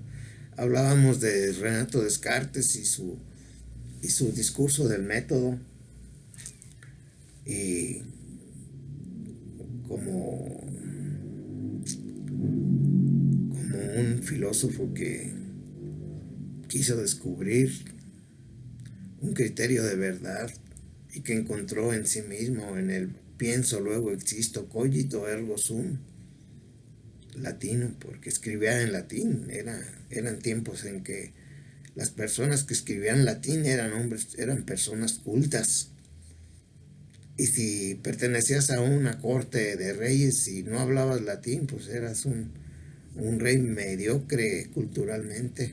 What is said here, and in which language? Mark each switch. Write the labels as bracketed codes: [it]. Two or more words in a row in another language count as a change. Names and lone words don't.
[es] Hablábamos de Renato Descartes y su discurso del método, y como un filósofo que quiso descubrir un criterio de verdad y que encontró en sí mismo, en el pienso luego existo, [la] cogito ergo sum, [es] latino, porque escribía en latín. Eran tiempos en que las personas que escribían latín eran personas cultas. Y si pertenecías a una corte de reyes y no hablabas latín, pues eras un rey mediocre culturalmente.